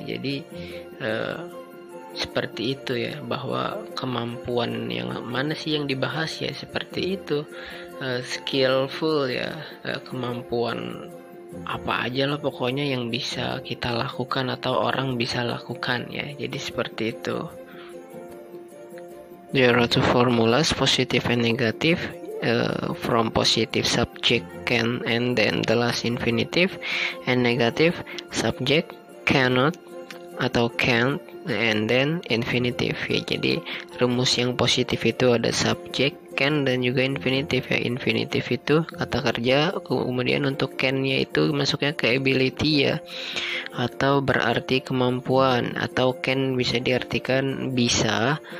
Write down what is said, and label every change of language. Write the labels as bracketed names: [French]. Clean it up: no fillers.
[Indonesian] Jadi seperti itu ya, bahwa kemampuan yang mana sih yang dibahas ya, seperti itu. Skillful ya, kemampuan apa aja lah pokoknya yang bisa kita lakukan atau orang bisa lakukan ya. Jadi seperti itu. [English] There are two formulas, positive and negative. From positive, subject can, and then the last infinitive, and negative, subject cannot atau can't, and then infinitive ya. [Indonesian] Jadi rumus yang positif itu ada subject, can, dan juga infinitive ya. Infinitive itu kata kerja, kemudian untuk can-nya itu masuknya ke ability ya, atau berarti kemampuan, atau can bisa diartikan bisa